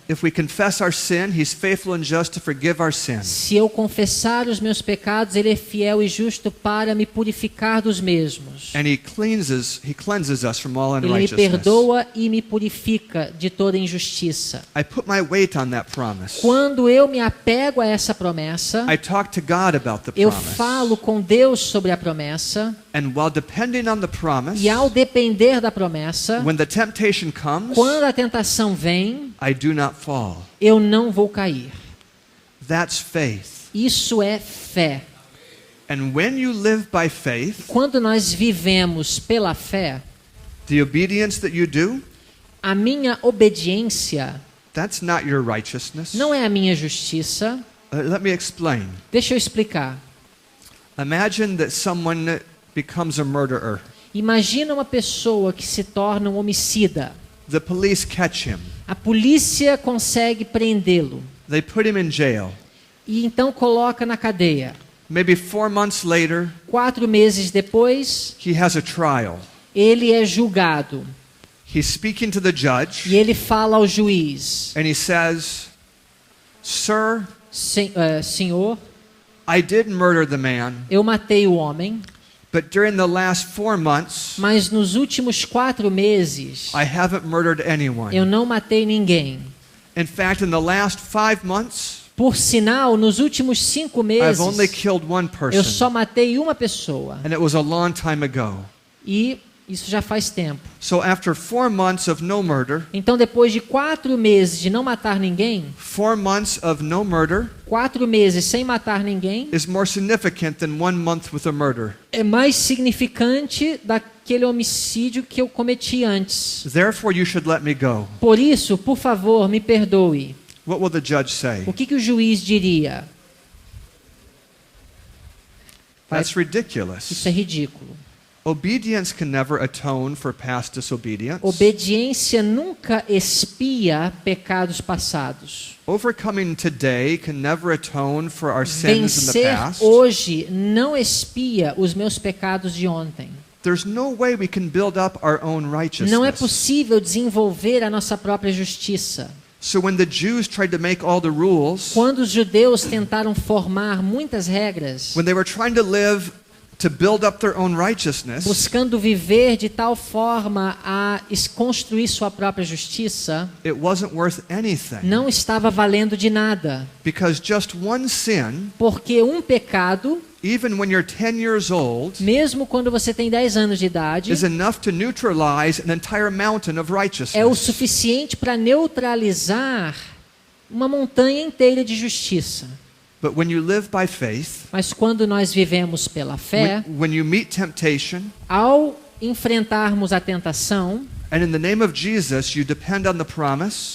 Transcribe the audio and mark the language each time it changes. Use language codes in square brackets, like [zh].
[en] If we confess our sin, He's faithful and just to forgive our sins. [pt] Se eu confessar os meus pecados, Ele é fiel e justo para me purificar dos mesmos. [en] And He cleanses us from all [pt] Ele me [en] unrighteousness. [pt] perdoa e me purifica de toda injustiça. [en] I put my weight on that promise. [pt] Quando eu me apego a essa promessa, [en] I talk to God about the [pt] eu [en] promise. [pt] falo com Deus sobre a promessa, [en] And while depending on the promise, [pt] e ao depender da promessa, [en] when the temptation comes, [pt] quando a tentação vem, [en] I do not fall. [pt] eu não vou cair. [en] That's faith. [pt] Isso é fé. [en] And when you live by faith, [pt] Quando nós vivemos pela fé, [en] the obedience that you do, [pt] a minha obediência [en] that's not your righteousness. [pt] não é a minha justiça. [en] Let me explain. [pt] Deixa eu explicar. [en] Imagine that someone becomes a murderer. [pt] Imagina uma pessoa que se torna um homicida. [en] The police catch him. [pt] A polícia consegue prendê-lo [en] They put him in jail. [pt] e então coloca na cadeia. [en] Maybe 4 months later, [pt] 4 meses depois, [en] he has a trial. [pt] ele é julgado [en] He's speaking to the judge, [pt] e ele fala ao juiz: [en] and he says, "Sir, [pt] Senhor, [en] I did murder the man, [pt] eu matei o homem, [en] but during the last 4 months, [pt] mas nos últimos 4 meses [en] I haven't murdered anyone. [pt] eu não matei ninguém. [en] In fact, in the last 5 months, [pt] Por sinal, nos últimos 5 [en] I've only [pt] meses, [en] killed one [pt] eu [en] person, [pt] só matei uma pessoa. [en] and it was a long time ago." [pt] E isso já faz tempo. [en] So after 4 months of no murder, [pt] Então, depois de 4 meses de não matar ninguém, [en] 4 months of no murder [pt] 4 meses sem matar ninguém, [en] is more significant than 1 month with a murder. [pt] é mais significante daquele homicídio que eu cometi antes. [en] Therefore, you should let me go. [pt] Por isso, por favor, me perdoe. [en] What will the judge say? [pt] O que o juiz diria? [en] That's [pt] Isso [en] ridiculous. [pt] é ridículo. [en] Obedience can never atone for past disobedience. [pt] Obediência nunca expia pecados passados. [en] Overcoming today can never atone for our sins in the [pt] Vencer [en] past. [pt] hoje não expia os meus pecados de ontem. [en] There's no way we can build up our own righteousness. [pt] Não é possível desenvolver a nossa própria justiça. [en] So when the Jews tried to make all the rules, [pt] Quando os judeus tentaram formar muitas regras, [en] when they were trying to live to build up their own righteousness, [pt] buscando viver de tal forma a construir sua própria justiça, [en] it wasn't worth anything. [pt] não estava valendo de nada. [en] Because just one sin, [pt] Porque um pecado, [en] even when you're 10 years old, [pt] mesmo quando você tem 10 anos de idade, [en] is enough to neutralize an entire mountain of [pt] é o [en] righteousness. [pt] suficiente para neutralizar uma montanha inteira de justiça. [en] But when you live by faith, [pt] Mas quando nós vivemos pela fé, [en] when you meet temptation, [pt] ao enfrentarmos a tentação, [en] and in the name of Jesus you depend on the promise,